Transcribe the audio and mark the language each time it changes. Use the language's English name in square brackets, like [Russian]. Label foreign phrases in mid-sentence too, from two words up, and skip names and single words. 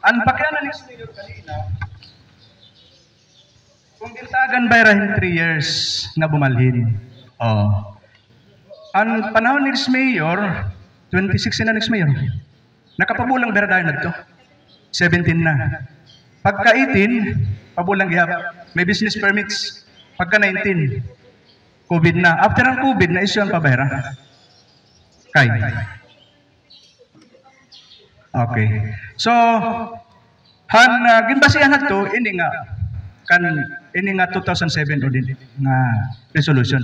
[Waray] Ang pakyanan ni Mayor kanina, kung gintagan bayrahin 3 years nga bumalhin. Ang panahon ni Mayor, 26 na [English] next mayor. [Waray] Nakapabulang beradayo na ito. 17 na. Pagka 18, pabulang gihap. May [English] business permits. [Waray] Pagka 19, COVID na. After ang COVID, na-issue ang pabera. Kay. Okay. So, ginbasihan na ito, ini nga 2007 o din nga resolution.